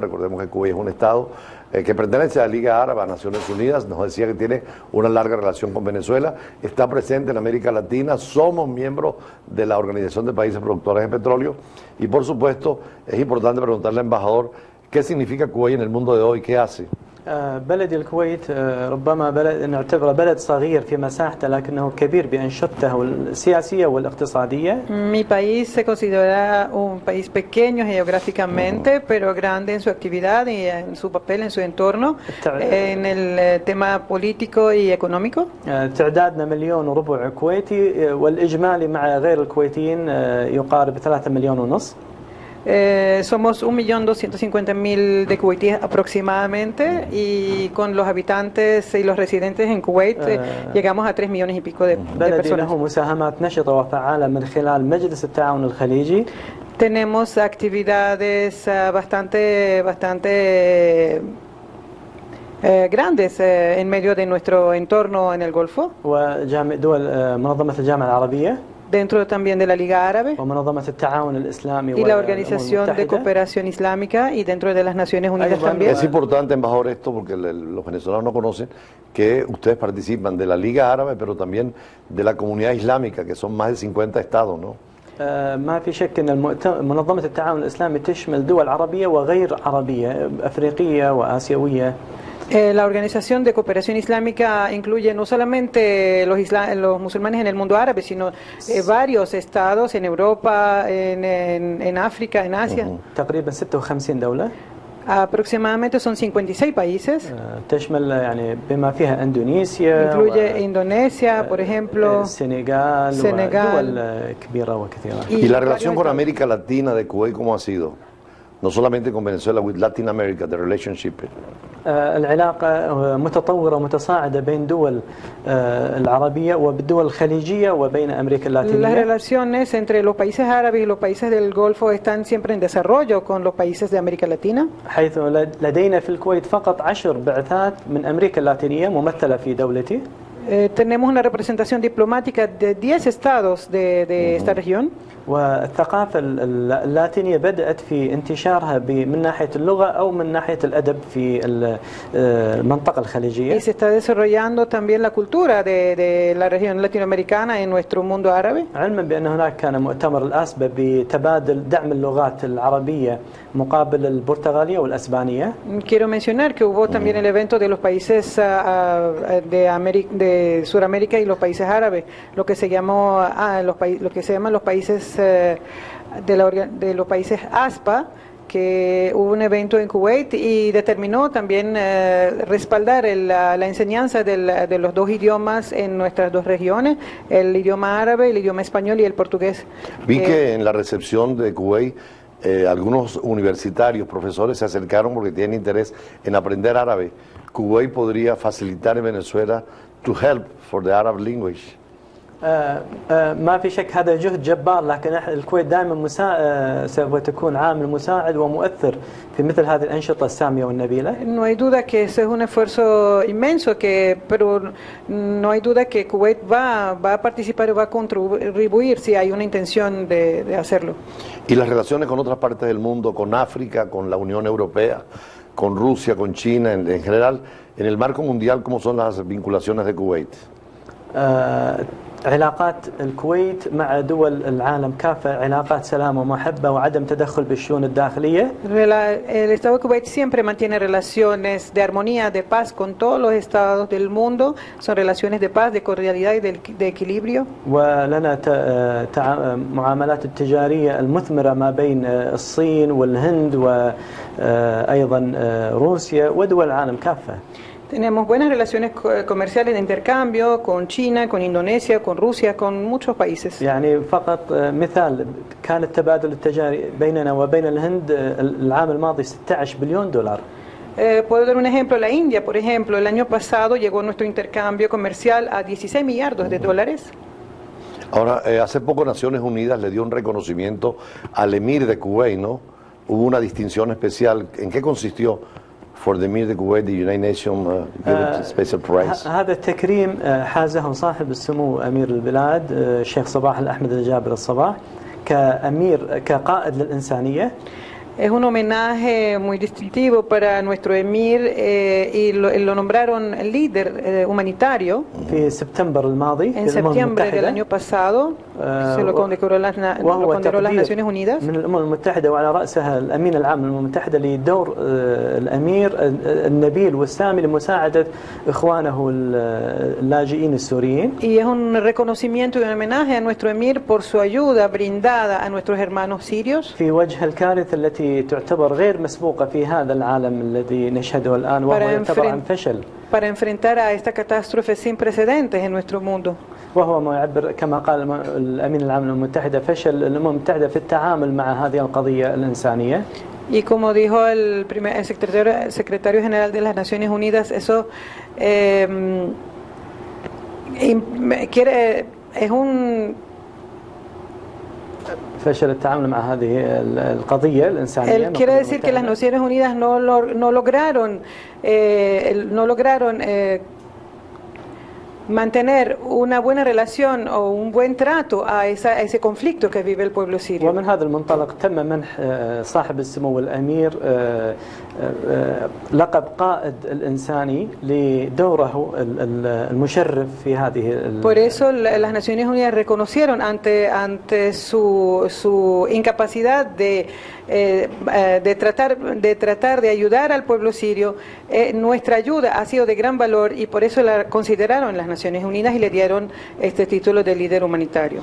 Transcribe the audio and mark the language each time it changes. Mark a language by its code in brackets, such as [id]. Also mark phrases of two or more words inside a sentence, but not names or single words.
[es] Recordemos que Kuwait es un estado que pertenece a la Liga Árabe, a Naciones Unidas. Nos decía que tiene una larga relación con Venezuela, está presente en América Latina, somos miembros de la Organización de Países Productores de Petróleo, y por supuesto es importante preguntarle al embajador qué significa Kuwait en el mundo de hoy, qué hace. [ar] بلد الكويت ربما نعتبره بلد صغير في مساحته، لكنه كبير بأنشطته السياسية والاقتصادية. [es] Mi país se considera un país pequeño geográficamente, pero grande en su actividad y en su papel en su entorno, en el tema político y económico. [ar] تعدادنا 1.5 مليون كويتي، والإجمالي مع غير الكويتيين يقارب 3.5 مليون. [es] Somos 1.250.000 de kuwaitíes aproximadamente, y con los habitantes y los residentes en Kuwait llegamos a 3 millones y pico de بلدي personas. [ar] له مساهمات نشطة وفعالة من خلال مجلس التعاون الخليجي. [es] Tenemos actividades bastante grandes en medio de nuestro entorno en el Golfo, [ar] ودول منظمة الجامعة العربية، [es] dentro también de la Liga Árabe [ar] ومنظمة التعاون الإسلامي [es] y la Organización de Cooperación Islámica, y dentro de las Naciones Unidas también. Es importante, embajador, esto porque los venezolanos no conocen que ustedes participan de la Liga Árabe, pero también de la Comunidad Islámica, que son más de 50 estados, ¿no? [ar] ما في شك أن منظمة التعاون الإسلامي تشمل دول عربية وغير عربية، أفريقية وآسيوية. [es] La Organización de Cooperación Islámica incluye no solamente los musulmanes en el mundo árabe, sino varios estados en Europa, en África, en Asia. [ar] تقريبا 56 دولة. [es] Aproximadamente son 56 países. [ar] تشمل يعني بما فيها اندونيسيا. [es] Incluye Indonesia, por ejemplo. Senegal. [ar] ودول كبيرة وكثيرة. [es] ¿Y la relación con América Latina de Kuwait cómo ha sido? No solamente con Venezuela, [en] with Latin America, the relationship. [ar] العلاقة متطورة ومتصاعدة بين دول العربية وبالدول الخليجية وبين أمريكا اللاتينية. [es] Las relaciones entre los países árabes y los países del Golfo están siempre en desarrollo con los países de América Latina. [ar] حيث لدينا في الكويت فقط 10 بعثات من أمريكا اللاتينية ممثلة في دولتي. [es] Tenemos una representación diplomática de 10 estados de esta región. [ar] والثقافة اللاتينية بدأت في انتشارها من ناحية اللغة أو من ناحية الأدب في المنطقة الخليجية. [es] Y se está desarrollando también la cultura de la región latinoamericana en nuestro mundo árabe. [ar] علما بأن هناك كان مؤتمر الأسبة بتبادل دعم اللغات العربية مقابل البرتغالية والأسبانية. [es] Quiero mencionar que hubo también el evento de los países de Sudamérica y los países árabes, lo que se llamó lo que se llaman los países de los países ASPA, que hubo un evento en Kuwait y determinó también respaldar la enseñanza de los dos idiomas en nuestras dos regiones, el idioma árabe, el idioma español y el portugués. Vi que en la recepción de Kuwait algunos universitarios, profesores se acercaron porque tienen interés en aprender árabe. [en] Kuwait [es] podría facilitar en Venezuela [en] to help for the Arab language. [ar] ما في شك هذا جهد جبار، لكن الكويت دائما سوف تكون عامل مساعد ومؤثر في مثل هذه الأنشطة السامية والنبيلة. [es] No hay duda que ese es un esfuerzo inmenso, pero no hay duda que Kuwait va a participar y va a contribuir si hay una intención de hacerlo. Y las relaciones con otras partes del mundo, con África, con la Unión Europea, con Rusia, con China, en general, en el marco mundial, ¿cómo son las vinculaciones de Kuwait? [ar] علاقات الكويت مع دول العالم كافة علاقات سلام ومحبة وعدم تدخل بالشؤون الداخلية. [es] El Estado de Kuwait siempre mantiene relaciones de armonía, de paz con todos los estados del mundo. Son relaciones de paz, de cordialidad y de equilibrio. [ar] ولنا معاملات التجارية المثمرة ما بين الصين والهند وأيضا روسيا ودول العالم كافة. [es] Tenemos buenas relaciones comerciales de intercambio con China, con Indonesia, con Rusia, con muchos países. [ar] يعني فقط مثال كان التبادل التجاري بيننا وبين الهند العام الماضي 16 بليون دولار. [es] Puedo dar un ejemplo, la India, por ejemplo, el año pasado llegó nuestro intercambio comercial a 16 millardos de dólares. Ahora, hace poco Naciones Unidas le dio un reconocimiento al emir de Kuwait, ¿no? Hubo una distinción especial. ¿En qué consistió? [en] For the Emir de Kuwait, the United Nations gave it a special prize. [ar] هذا التكريم حازه صاحب السمو أمير البلاد الشيخ صباح الأحمد الجابر الصباح كأمير كقائد للإنسانية. [es] Es un homenaje muy distintivo para nuestro emir y lo nombraron líder humanitario. [ar] في سبتمبر الماضي. [es] En septiembre del año pasado se lo condecoró las Naciones Unidas. [ar] من الأمم المتحدة وعلى رأسها الأمين العام للأمم المتحدة لدور الأمير النبيل والسامي لمساعدة إخوانه اللاجئين السوريين. [es] Y es un reconocimiento y un homenaje a nuestro emir por su ayuda brindada a nuestros hermanos sirios. [ar] في وجه الكارثة التي تعتبر غير مسبوقة في هذا العالم الذي نشهده الآن وهو يعتبر عن فشل. [es] Para enfrentar a esta catástrofe sin precedentes en nuestro mundo. [ar] وهو ما يعبر كما قال الأمين العام للأمم المتحدة فشل الأمم المتحدة في التعامل مع هذه القضية الإنسانية. [es] Y como dijo el secretario general de las Naciones Unidas, eso es un [ar] فشل التعامل مع هذه القضية الإنسانية. [es] Él quiere decir que las Naciones Unidas no lograron mantener una buena relación o un buen trato a ese conflicto que vive el pueblo sirio. [ar] ومن هذا المنطلق تم منح صاحب السمو الأمير لقب قائد الإنساني لدوره المشرف في هذه. [es] Por eso las Naciones Unidas reconocieron ante su incapacidad de tratar de ayudar al pueblo sirio. Nuestra ayuda ha sido de gran valor y por eso la consideraron las Naciones Unidas y le dieron este título de líder humanitario.